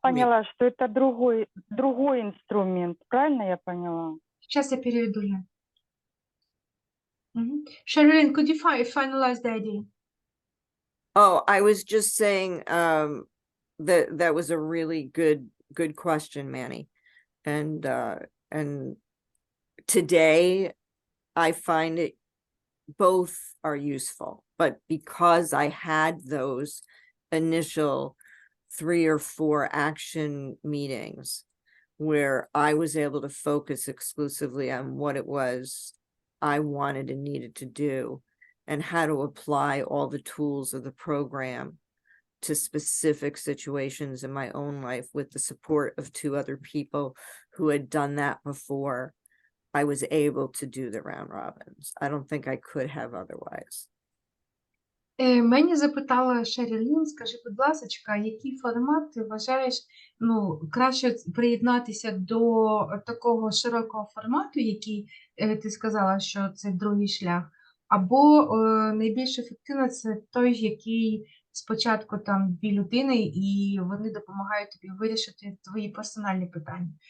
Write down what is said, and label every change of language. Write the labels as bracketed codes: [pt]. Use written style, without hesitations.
[ru] поняла, что это другой инструмент, правильно я поняла? сейчас я переведу, Лен. [en] Sharon, could you finalize the idea? Oh, I was just saying that was a really good question, Manny. And today I find it both are useful, but because I had those initial 3 or 4 action meetings where I was able to focus exclusively on what it was I wanted and needed to do, and how to apply all the tools of the program to specific situations in my own life with the support of 2 other people who had done that before, I was able to do the round robins. I don't think I could have otherwise. [uk] Мені запитала Шерілін, скажи, будь ласка, який формат ти вважаєш, краще приєднатися до такого широкого формату, який ти сказала, що це другий шлях, або найбільш ефективно це той, який спочатку там 2 людини, і вони допомагають тобі вирішити твої персональні питання.